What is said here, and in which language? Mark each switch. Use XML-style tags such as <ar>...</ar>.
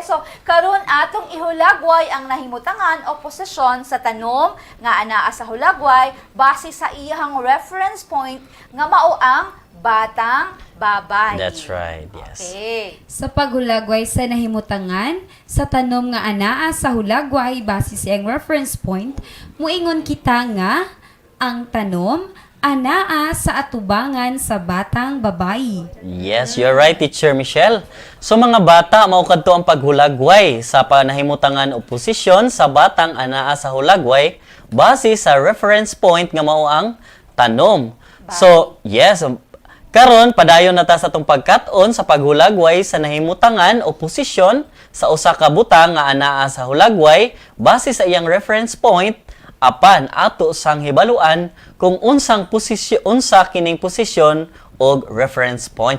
<ceb>So, karon atong ihulagway ang nahimutangan o posisyon sa tanom nga anaa sa hulagway base sa iyang reference point nga mao ang batang babayi.</ceb> <en>That's right, yes. Okay.</en> <ceb>Sa paghulagway sa nahimutangan, sa tanom nga anaa sa hulagway base sa iyang reference point, muingon kita nga ang tanom anaa sa atubangan sa batang babayi.</ceb> <en>Yes, you're right, Teacher Michelle.</en> <ceb>So mga bata, mao kadto ang paghulagway sa panahimutangan o posisyon sa batang anaa sa hulagway base sa reference point nga mao ang tanom. So, yes, karon padayon na ta sa tong pagkat-on sa paghulagway sa nahimutangan o posisyon sa usa ka butang nga anaa sa hulagway base sa iyang reference point apan ato sang hibaluan kung unsang posisyon unsa kining posisyon og reference point.</ceb>